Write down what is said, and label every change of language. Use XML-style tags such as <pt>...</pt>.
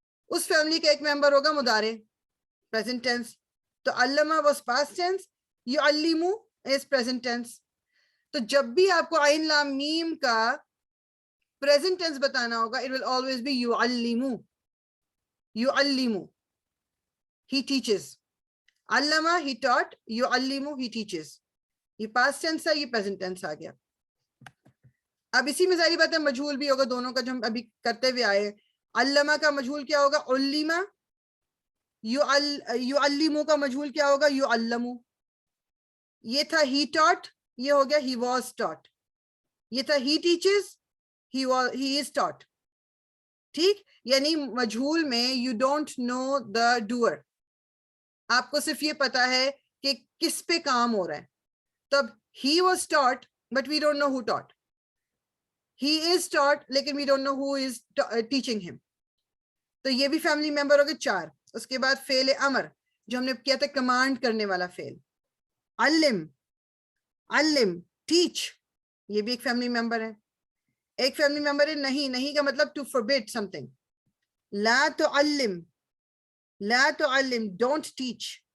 <ur>اس family کا ایک ممبر ہوگا مضارع, پریزنٹ ٹینس. تو علامہ was past tense, یعلمو is present tense. تو جب بھی آپ کو عین لام میم کا پریزنٹ ٹینس بتانا ہوگا,</ur> <en>it will always be</en> <ur>یعلمو. یعلمو,</ur> <en>he teaches. علمہ he taught, يعلم he teaches.</en> <ur>یہ past tense ہے, یہ present tense آ گیا. اب اسی میں ظاہری بات ہے مجہول بھی ہوگا دونوں کا جو ہم ابھی کرتے ہوئے آئے. علمہ کا مجہول کیا ہوگا؟ علمہ. يعلم کا مجہول کیا ہوگا؟ يعلم. یہ تھا</ur> <en>he taught,</en> <ur>یہ ہو گیا</ur> <en>he was taught.</en> <ur>یہ تھا</ur> <en>he teaches, he is taught.</en> <ur>ٹھیک، یعنی مجہول میں</ur> <en>you don't know the doer.</en> <ur>آپ کو صرف یہ پتا ہے کہ کس پہ کام ہو رہا ہے. تب</ur> <en>he was taught but we don't know who taught. He is taught</en> <ur>لیکن</ur> <en>we don't know who is teaching him.</en> <ur>تو یہ بھی فیملی ممبر ہو گئے 4. اس کے بعد فعل امر جو ہم نے کیا تھا کمانڈ کرنے والا فعل. علم، علم teach، یہ بھی ایک فیملی ممبر ہے. ایک فیملی ممبر ہے نہیں. نہیں کا مطلب</ur> <en>to forbid something.</en> <ur>لا تعلم، لا تعلم</ur> <en>don't teach.</en>